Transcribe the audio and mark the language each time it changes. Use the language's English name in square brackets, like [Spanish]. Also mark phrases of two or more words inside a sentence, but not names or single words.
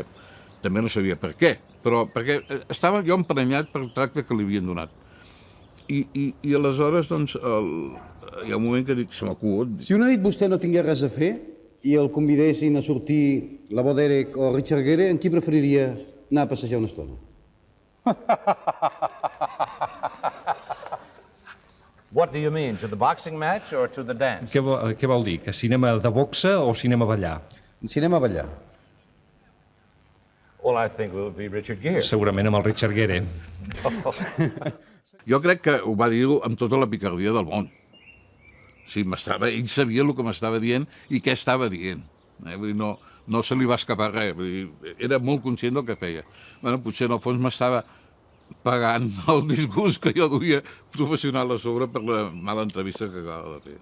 [Catalan] També no sabia per què, però perquè estava jo emprenyat pel tracte que li havien donat. I aleshores, doncs, hi ha un moment que dic, se m'acut. Si una nit vostè no tingués res a fer i el convidessin a sortir la Bo Derek o Richard Gere, en qui preferiria anar a passejar una estona? [English] What do you mean? To the boxing match or to the dance? [Catalan] Què vol dir? Que cinema de boxa o cinema ballar? Cinema ballar. [English] Well, I think it would be Richard Gere. [Catalan] Segurament amb el Richard Gere. Jo crec que ho va dir amb tota la picardia del món. Ell sabia el que m'estava dient i què estava dient. Vull dir, no se li va escapar res. Era molt conscient del que feia. Potser en el fons m'estava pagant el disgust que jo duia professional a sobre per la mala entrevista que acaba de fer.